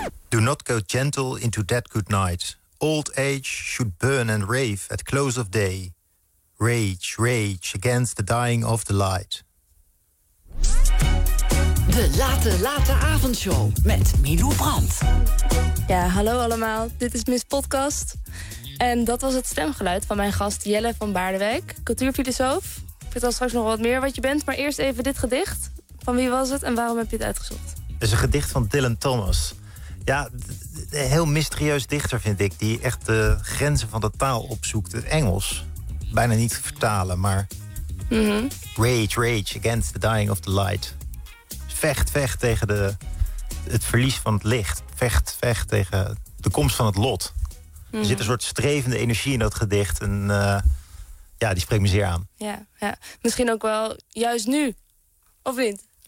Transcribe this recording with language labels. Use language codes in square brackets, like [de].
[en] Do not go gentle into that good night. Old age should burn and rave at close of day. Rage, rage against the dying of the light. [nl] De late, late avondshow met Milou Brandt. Ja, hallo allemaal. Dit is Miss Podcast. En dat was het stemgeluid van mijn gast Jelle van Baardewijk, cultuurfilosoof. Ik vertel straks nog wat meer wat je bent, maar eerst even dit gedicht. Van wie was het en waarom heb je het uitgezocht? Het is een gedicht van Dylan Thomas. Ja, een heel mysterieus dichter vind ik, die echt de grenzen van de taal opzoekt. Het Engels, bijna niet te vertalen, maar... [en] Rage, rage against the dying of the light. [nl] Vecht, vecht tegen het verlies van het licht. Vecht, vecht tegen de komst van het lot. Mm-hmm. Er zit een soort strevende energie in dat gedicht. En ja, die spreekt me zeer aan. Ja, ja, misschien ook wel juist nu, of niet?